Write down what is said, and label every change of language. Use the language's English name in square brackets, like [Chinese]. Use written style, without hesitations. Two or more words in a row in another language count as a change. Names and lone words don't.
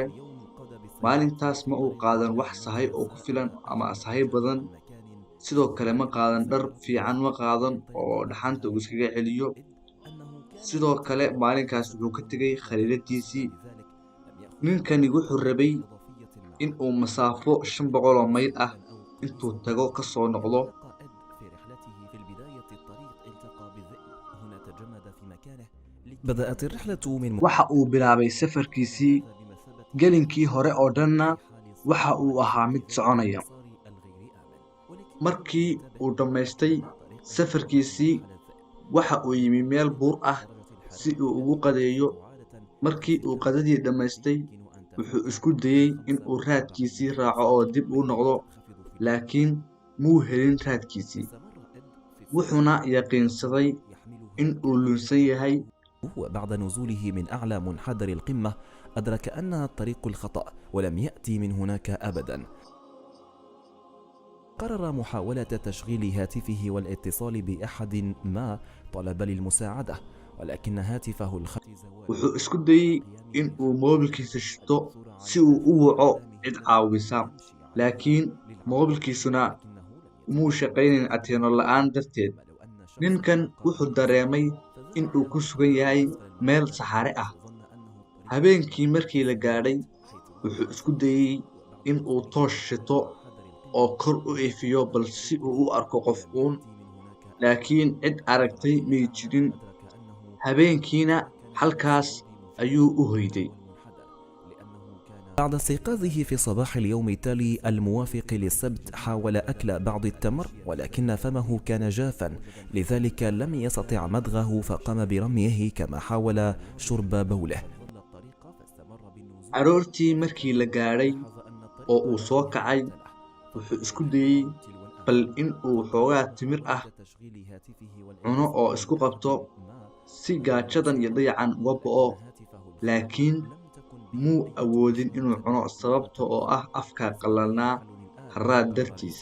[Somali] Maalintaas ma uu qaadan wax sahay oo ku filan ama sahay badan, sidoo kale ma qaadan dhar fiican ma qaadan oo dhaxanta uu iskaga celiyo. Sidoo kale maalinkaas wuxuu ka tegay khariidadiisii. Ninkani wuxuu rabay in uu masaafo 500 mayl ah intuu tago ka soo noqdo. [Arabic] بدأت الرحلة من [Somali] waxa uu bilaabay safarkiisii. Gelinkii hore oo dhanna waxa uu ahaa mid soconaya. Markii uu dhammaystay safarkiisii, waxa uu yimi meel buur ah si uu ugu qadeeyo. Markii uu qadadii dhammaystay, wuxuu isku dayay in uu raadkiisii raaco oo dib u noqdo, laakiin muu helin raadkiisii. Wuxuuna yaqiinsaday in uu lunsan yahay. [Arabic] وبعد نزوله من أعلى منحدر القمة أدرك أنها الطريق الخطأ ولم يأتي من هناك أبدا. قرر محاولة تشغيل هاتفه والاتصال بأحد ما طلب للمساعدة، ولكن هاتفه الخفي [Somali] wuxuu isku dayay in uu moobilkiisa shito si uu u waco cid caawisa, laakiin moobilkiisuna muu shaqaynayn ateeno la'aan darteed. Ninkan wuxuu dareemay in uu ku sugan yahay meel saxare ah. Habeenkii markii la gaadhay, wuxuu isku dayay in uu toosh shito oo kor u ifiyo bal si uu u arko qof uun, laakiin cid aragtay may jirin. Habeenkiina halkaas ayuu u hoyday. [Arabic] بعد استيقاظه في صباح اليوم التالي الموافق للسبت حاول أكل بعض التمر، ولكن فمه كان جافا، لذلك لم يستطع مضغه فقام برميه كما حاول شرب بوله. [Somali] Aroortii markii la gaadhay oo uu soo kacay, wuxuu isku dayay bal in uu xoogaa timir ah cuno oo isku qabto si gaajadan iyo dayacan uga go'o, laakiin muu awoodin inuu cuno sababta oo ah afka qalalnaa harraad dartiis.